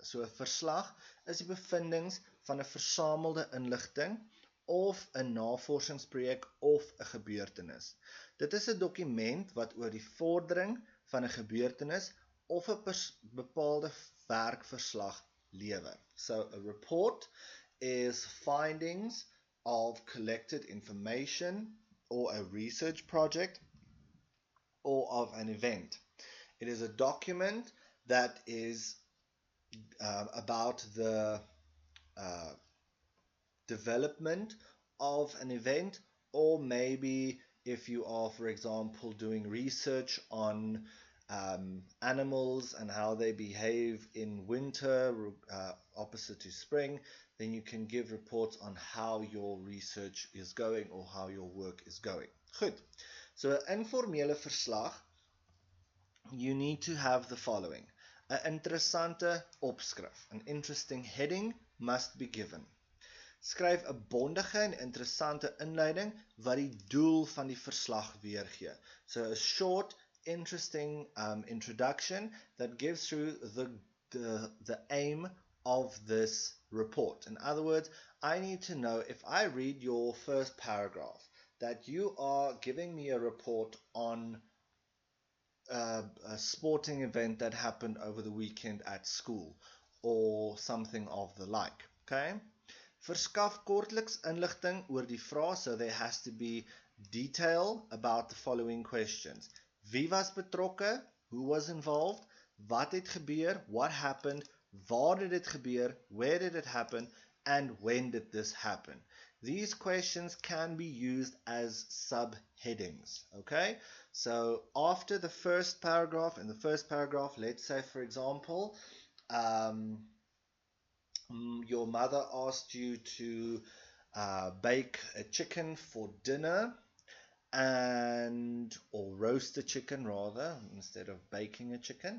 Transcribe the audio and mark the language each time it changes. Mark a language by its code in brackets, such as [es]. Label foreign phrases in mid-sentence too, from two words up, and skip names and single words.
[af] So 'n verslag is die bevindings van 'n versamelde inligting of 'n navorsingsprojek of 'n gebeurtenis. Dit is 'n dokument wat oor die vordering van 'n gebeurtenis of 'n bepaalde werkverslag lewer. [en] So a report is findings of collected information or a research project or of an event. It is a document that is about the development of an event, or maybe if you are, for example, doing research on animals and how they behave in winter opposite to spring, then you can give reports on how your research is going or how your work is going. [af] Goed, so 'n informele verslag, [en] you need to have the following. [af] 'n interessante opskrif, [en] an interesting heading must be given. [af] Skryf 'n bondige en interessante inleiding wat die doel van die verslag weergee. [en] So a short, interesting introduction that gives through the aim of this report. In other words, I need to know, if I read your first paragraph, that you are giving me a report on a sporting event that happened over the weekend at school or something of the like. [af] Okay? Verskaf kortliks inligting oor die vraag, [en] so there has to be detail about the following questions. [af] Wie was betrokke? [en] Who was involved? [af] Wat het gebeur? [en] What happened? Waar did it gebeur? Where did it happen? And when did this happen? These questions can be used as subheadings. Okay? So after the first paragraph, in the first paragraph, let's say, for example, your mother asked you to bake a chicken for dinner, or roast a chicken rather, instead of baking a chicken.